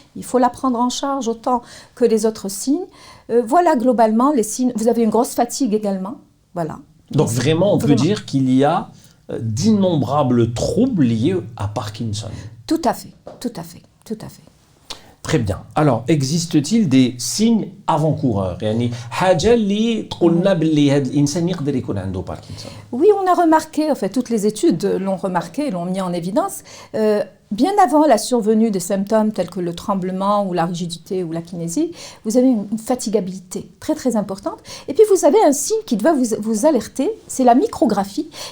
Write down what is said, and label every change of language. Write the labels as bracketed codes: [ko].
[fr] Il faut la prendre en charge autant que les autres signes. Voilà globalement les signes. Vous avez une grosse fatigue également, voilà. Donc vraiment, on peut dire qu'il y a d'innombrables troubles liés à Parkinson. Tout à fait, tout à fait, tout à fait. Très bien. Alors, existe-t-il des signes avant-coureurs [ar] يعني حاجة اللي تقولنا باللي هذا الإنسان يقدر يكون عنده باركنسون؟ [fr] Oui, on a remarqué, en fait, toutes les études l'ont remarqué, l'ont mis en évidence. Bien avant la survenue des symptômes tels que le tremblement ou la rigidité ou la kinésie, vous avez une fatigabilité très très importante. Et puis vous avez un signe qui doit vous alerter, c'est la micrographie.